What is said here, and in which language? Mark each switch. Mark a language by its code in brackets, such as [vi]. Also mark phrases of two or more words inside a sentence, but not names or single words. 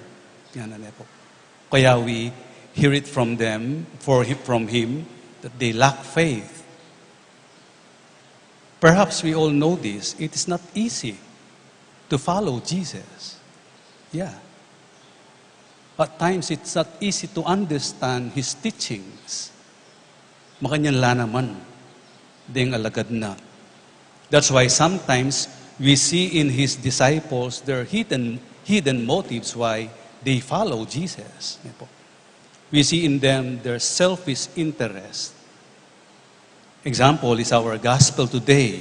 [en] Kaya we hear it from them, from Him, that they lack faith. Perhaps we all know this. It is not easy to follow Jesus. Yeah. At times, it's not easy to understand His teachings. [pam] Makanyanla naman, ding alagad na. [en] That's why sometimes we see in His disciples their hidden motives why they follow Jesus. We see in them their selfish interest. Example is our gospel today.